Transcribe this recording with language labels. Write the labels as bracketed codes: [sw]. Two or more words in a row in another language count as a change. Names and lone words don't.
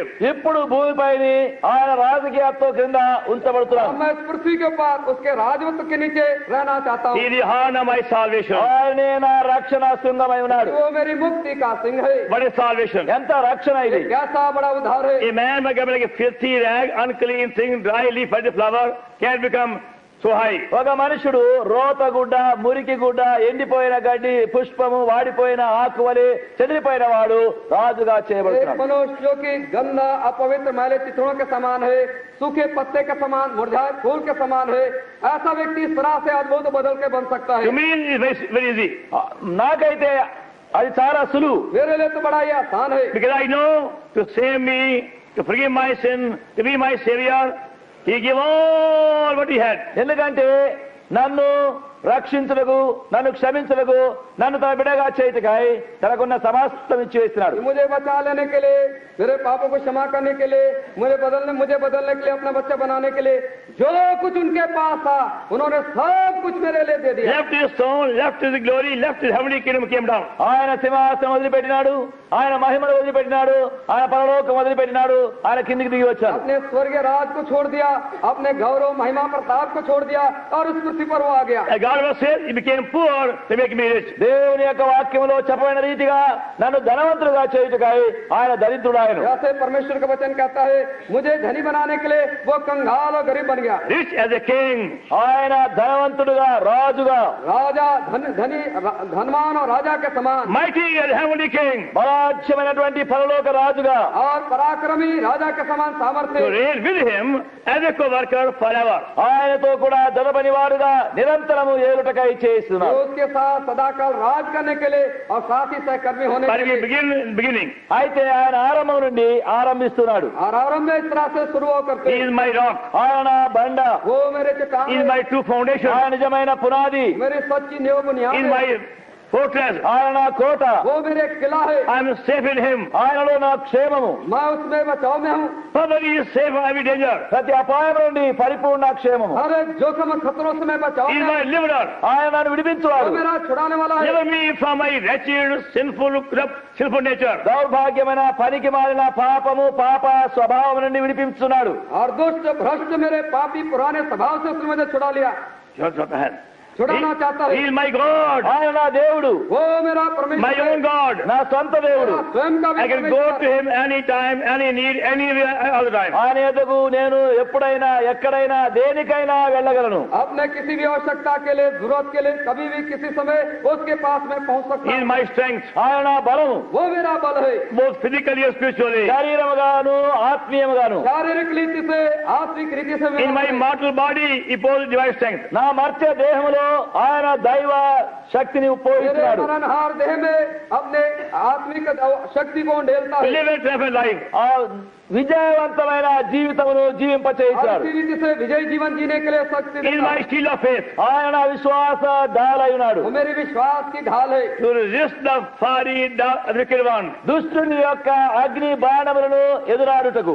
[te] ఇప్పుడు భూమిపైని ఆయన రాజకీయత్వం క్రింద [hi] अब [te] ఉంచబడుతున్నాను. [hi] मैं इस पृथ्वी के ऊपर उसके राजत्व के नीचे रहना चाहता [en] He [hi] हूँ. [en] is the horn of my salvation. [te] ఆయనే నా రక్షణ శృంగమై ఉన్నాడు. [hi] वो मेरी मुक्ति का सिंह है. [en] What is salvation? [te] ఎంత రక్షణ ఇది! [hi] कैसा बड़ा उद्धार है. [en] A man becoming like a filthy rag, unclean thing, dry leaf, and flower can become so high. [te] ఒక మనుషుడు రోతగుడ్డ మురికి గుడ్డ ఎండిపోయిన గడ్డి పుష్పము వాడిపోయిన ఆకువలి చెదిరిపోయిన వాడు రాజుగా [hi] एक [te] చేయబడుతున్నాడు. [hi] मनुष्य जो कि गंदा अपवित्र मैले चित्रों के समान है, सूखे पत्ते के समान, मुरझाए फूल के समान है, ऐसा व्यक्ति इस तरह से अद्भुत बदल के बन सकता [en] To [hi] है. [en] me, it's very easy. [te] నాకైతే అది చాలా సులువు. [hi] मेरे लिए तो बड़ा ही आसान है. [en] Because I know to save me, to forgive my sin, to be my savior, he gave all what he had. [te] ఎందుకంటే నన్ను రక్షించుటకు, నన్ను క్షమించుటకు, నన్ను తన బిడ్డగా చేయుటకై తనకున్న సమస్తం ఇచ్చి వేస్తున్నాడు. [hi] मुझे बचा लेने के लिए, मेरे पापों को क्षमा करने के लिए, मुझे बदलने के लिए, अपना बच्चा बनाने के लिए, जो कुछ उनके पास था उन्होंने सब कुछ मेरे लिए दे दिया. [en] Left his throne, left his glory, left his heavenly kingdom, came down. [te] ఆయన సింహాసనం వదిలిపెట్టినాడు, ఆయన మహిమను వదిలిపెట్టినాడు, ఆయన పరలోకం వదిలిపెట్టినాడు, ఆయన కిందికి దిగి వచ్చాడు. [hi] अपने स्वर्गीय राज को छोड़ दिया, अपने गौरव महिमा प्रताप को छोड़ दिया और उस पृथ्वी पर वो आ गया. [en] And God was said, he became poor to make me rich. [te] దేవుని యొక్క వాక్యములో చెప్పబడిన రీతిగా నన్ను ధనవంతుడుగా చేయుటకై ఆయన దరిద్రుడు ఆయన. [hi] जैसे परमेश्वर का वचन कहता है, मुझे धनी बनाने के लिए वो कंगाल और गरीब बन गया. [en] Rich as a king. [te] ఆయన ధనవంతుడుగా, రాజుగా, [hi] राजा धनवान और राजा के समान, [en] Mighty and heavenly king. [te] బలాఢ్యమైనటువంటి పరలోక రాజుగా [hi] और पराक्रमी राजा के समान [en] To [hi] सामर्थ्य. [en] reign with him as a co-worker forever. [te] ఆయనతో కూడా దొరపనివారుగా నిరంతరము ఏలుటకై [hi] जो [te] చేస్తున్నాడు. [hi] उसके साथ सदाकाल राज करने के लिए और साथ ही सहकर्मी होने [en] But [hi] के [en] we [hi] लिए. [en] begin in beginning. [te] అయితే ఆయన ఆరంభం నుండి ఆరంభిస్తున్నాడు. [hi] और आरंभ में इस तरह से शुरू होकर [en] He is my rock. [te] ఆయన బండ, [hi] वो मेरे चट्टान [en] He is [hi] है, [en] my true foundation. [te] ఆయన నిజమైన పునాది, [hi] मेरी सच्ची नींव बुनियाद [en] He is [hi] है, [en] my fortress. [te] ఆయన నా కోట, [hi] वो मेरे किला है, [en] I am safe in him. [te] ఆయనలో నా క్షేమము, [hi] मैं उसमें बचाव में हूँ. [en] Nobody is safe from every danger. [te] ప్రతి అపాయం నుండి పరిపూర్ణ క్షేమము. [hi] हर एक जोखिम और खतरों से मैं बचाव [en] He is [hi] में [en] my [hi] हूँ. [en] deliverer. [te] ఆయన నన్ను [hi] वो [te] విడిపించువాడు. [hi] मेरा छुड़ाने वाला है. [en] Deliver me from my wretched, sinful, corrupt, sinful nature. [te] దౌర్భాగ్యమైన పనికి మారిన పాపము, పాప స్వభావం నుండి విడిపించున్నాడు. [hi] और दुष्ट भ्रष्ट मेरे पापी पुराने स्वभाव से उसने मुझे छुड़ा लिया, छुड़ाना चाहता [en] He [hi] है. [en] is my God, [te] ఆయన నా దేవుడు, [hi] वो मेरा [en] my [hi] परमेश्वर [en] own [hi] है, [en] God. [te] నా సొంత దేవుడు. [hi] मेरा स्वयं का भी [en] I can go to [hi] परमेश्वर. [en] him anytime, any need, anywhere, all the time. [te] ఆయన ఎదుగు నేను ఎప్పుడైనా ఎక్కడైనా దేనికైనా వెళ్ళగలను. [hi] अपने किसी भी आवश्यकता के लिए, जरूरत के लिए, कभी भी किसी समय उसके पास मैं पहुंच सकता [en] He is [hi] हूँ. [en] my strength, [te] ఆయన నా బలము, [hi] वो मेरा बल है, [en] both physically and spiritually. [te] శరీరముగాను ఆత్మీయముగాను. [hi] शारीरिक रीति से, आत्मिक रीति से [en] In my [hi] मेरा बल है. [en] mortal body, he possesses divine strength. [te] నా మర్త్య దేహములో ఆయన దైవ శక్తిని [hi] मेरे [te] ఉపయోగిస్తున్నాడు. [hi] मरणहार देह में अपने आत्मिक शक्ति को ढेलता [en] To [hi] है. [en] live a triumphant life. [te] ఆ విజయవంతమైన జీవితమును [hi] और [te] జీవింపచేయించాడు. [hi] इसी रीति से विजय जीवन जीने के लिए शक्ति [en] He is [hi] देता [en] my [hi] है. [en] shield of faith. [te] ఆయన నా విశ్వాస డాలయున్నాడు. [hi] वो मेरी विश्वास की ढाल है. [en] To resist the fiery dart of the wicked one. [te] దుష్టుని యొక్క అగ్ని బాణములను ఎదురాడుటకు,